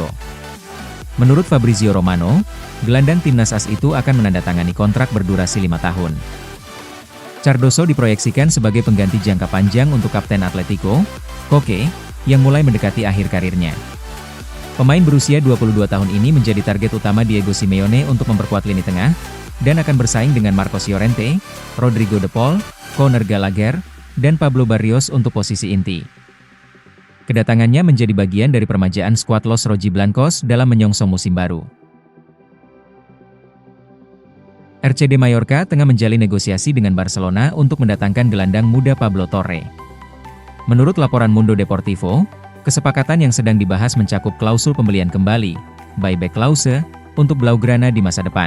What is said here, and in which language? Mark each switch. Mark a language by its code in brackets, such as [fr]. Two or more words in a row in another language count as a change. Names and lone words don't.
[id] Menurut Fabrizio Romano, gelandang timnas AS itu akan menandatangani kontrak berdurasi 5 tahun. Cardoso diproyeksikan sebagai pengganti jangka panjang untuk kapten Atletico, Koke, yang mulai mendekati akhir karirnya. Pemain berusia 22 tahun ini menjadi target utama Diego Simeone untuk memperkuat lini tengah, dan akan bersaing dengan Marcos Llorente, Rodrigo de Paul, Conor Gallagher, dan Pablo Barrios untuk posisi inti. Kedatangannya menjadi bagian dari permajaan skuad Los Rojiblancos dalam menyongsong musim baru. RCD Mallorca tengah menjalin negosiasi dengan Barcelona untuk mendatangkan gelandang muda Pablo Torre. Menurut laporan Mundo Deportivo, kesepakatan yang sedang dibahas mencakup klausul pembelian kembali, [en] buyback clause, [id] untuk Blaugrana di masa depan.